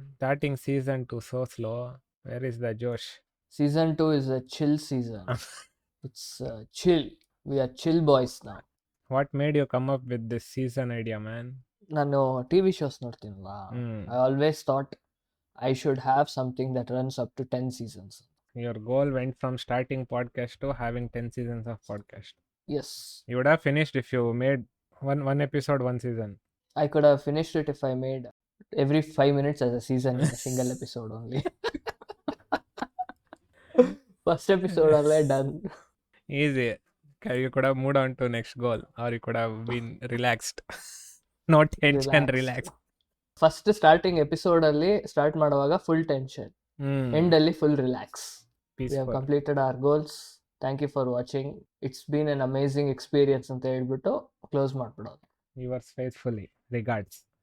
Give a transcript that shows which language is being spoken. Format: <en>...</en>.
<en>Starting season 2 so slow. Where is the Josh? Season 2 is a chill season. It's chill. We are chill boys now. What made you come up with this season idea, man?</en> <kn>ನಾನು T V shows ನೋಡ್ತೀನಲ್ಲ,</kn> <en>I always thought I should have something that runs up to 10 seasons. Your goal went from starting podcast to having 10 seasons of podcast. Yes. You would have finished if you made one episode, one season. I could have finished it if I made every 5 minutes as a season in a single episode only. First episode already done. Easy. Okay, you could have moved on to next goal, or you could have been relaxed. No tension, relaxed.</en> <kn>First starting episode ಅಲ್ಲಿ start ಮಾಡುವಾಗ full tension, end ಅಲ್ಲಿ full relax.</kn> <en>We have completed our goals. Thank you for watching. It's been an amazing experience</en> <kn>ಅಂತ ಹೇಳ್ಬಿಟ್ಟು close ಮಾಡ್ಬಿಡೋದು.</kn> <en>Yours faithfully, regards.</en>